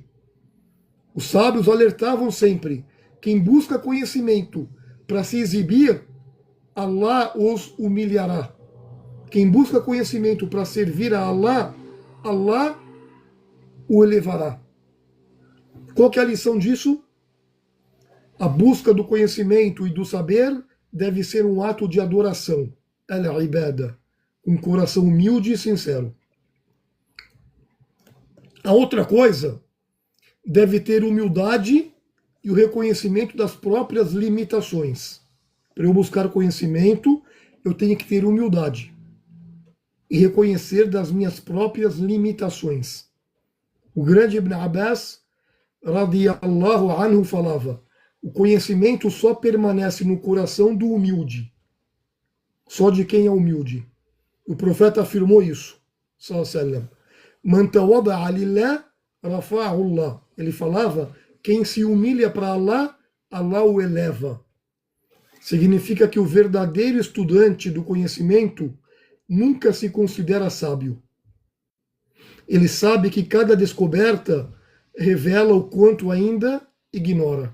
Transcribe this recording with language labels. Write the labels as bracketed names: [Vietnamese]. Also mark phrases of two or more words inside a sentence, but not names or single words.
[Portuguese] Os sábios alertavam sempre: quem busca conhecimento para se exibir, Allah os humilhará. Quem busca conhecimento para servir a Allah, Allah o elevará. Qual que é a lição disso? A busca do conhecimento e do saber deve ser um ato de adoração, al-ibada, com um coração humilde e sincero. A outra coisa deve ter humildade e o reconhecimento das próprias limitações. Para eu buscar conhecimento, eu tenho que ter humildade e reconhecer das minhas próprias limitações. O grande Ibn Abbas, [Arabic] رضي الله عنه, [Portuguese] falava: o conhecimento só permanece no coração do humilde, só de quem é humilde. O profeta afirmou isso, [Arabic] صلى الله عليه وسلم. من تواضع لله، رفعه الله. [Portuguese] Ele falava: quem se humilha para Allah, Allah o eleva. Significa que o verdadeiro estudante do conhecimento nunca se considera sábio. Ele sabe que cada descoberta revela o quanto ainda ignora.